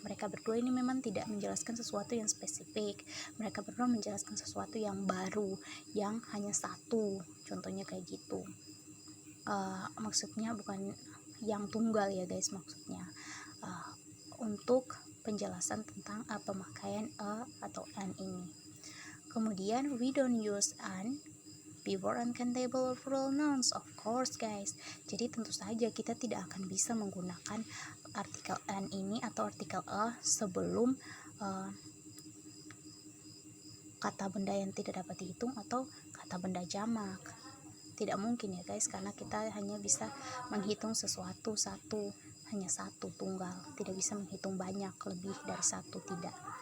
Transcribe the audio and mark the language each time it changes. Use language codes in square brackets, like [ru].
[id] Mereka berdua ini memang tidak menjelaskan sesuatu yang spesifik. Mereka berdua menjelaskan sesuatu yang baru, yang hanya satu. Contohnya kayak gitu. Maksudnya bukan yang tunggal ya guys, maksudnya untuk penjelasan tentang pemakaian a atau an ini. Kemudian [en] we don't use an before uncountable or plural nouns, of course guys. [id] Jadi tentu saja kita tidak akan bisa menggunakan artikel an ini atau artikel a sebelum kata benda yang tidak dapat dihitung atau kata benda jamak. Tidak mungkin ya guys, karena kita hanya bisa menghitung sesuatu satu, hanya satu tunggal, tidak bisa menghitung banyak lebih dari satu, tidak.